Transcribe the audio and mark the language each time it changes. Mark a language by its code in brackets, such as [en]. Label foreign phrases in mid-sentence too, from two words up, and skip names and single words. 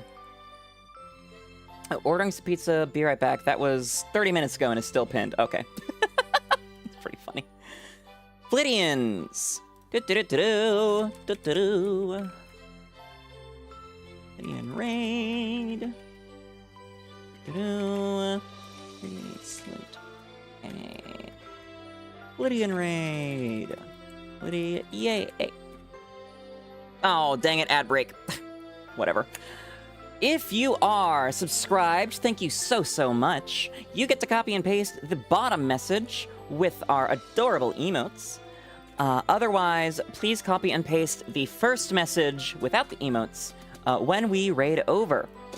[en] Ordering some pizza, be right back. That was 30 minutes ago and is still pinned. Okay. It's pretty funny. Flittians! Flittian raid. Flittian raid. Flittia, yay. Oh, dang it, ad break. Whatever. If you are subscribed, thank you so much. You get to copy and paste the bottom message with our adorable emotes. Otherwise, please copy and paste the first message without the emotes when we raid over.